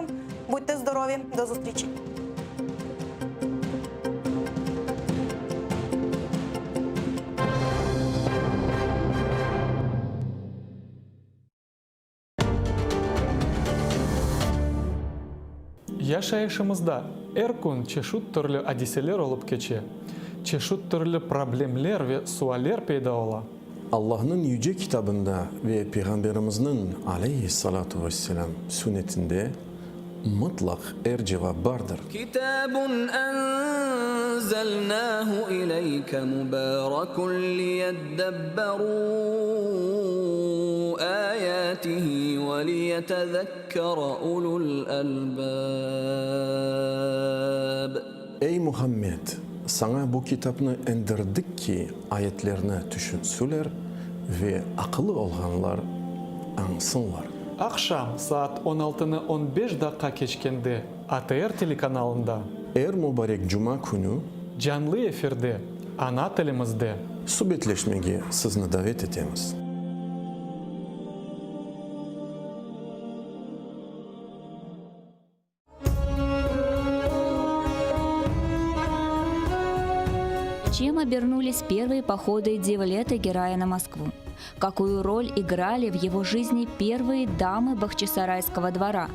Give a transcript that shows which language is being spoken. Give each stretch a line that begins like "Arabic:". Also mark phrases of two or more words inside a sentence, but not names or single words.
Ukrainian: Будьте здорові, до зустрічі.
Crimean Tatar: Яша yaşımızda Erkun çeşit türlü hadiseler olup geçe. Çeşit türlü problemler ve sualler peyda ola. Allah'ın yüce kitabında ve Peygamberimizin
Arabic: عليه الصلاة والسلام
Crimean Tatar: sünnetinde mutlak cevap vardır.
Arabic: كتاب أنزلناه إليك مبارك ليدبروا آياته وليتذكر أولو الألباب.
Crimean Tatar: Ey Muhammed! sana bu kitabını indirdik ki ayetlerini düşünsüler ve akıllı olanlar ansınlar. Akşam saat 16'nı 15 dakika geçkende ATR telekanalında Er mübarek cuma günü canlı efirde ana tilimizde sohbetleşmeye sizni davet etemiz.
Russian: Чем обернулись первые походы Девлета Герая на Москву? Какую роль играли в его жизни первые дамы Бахчисарайского двора?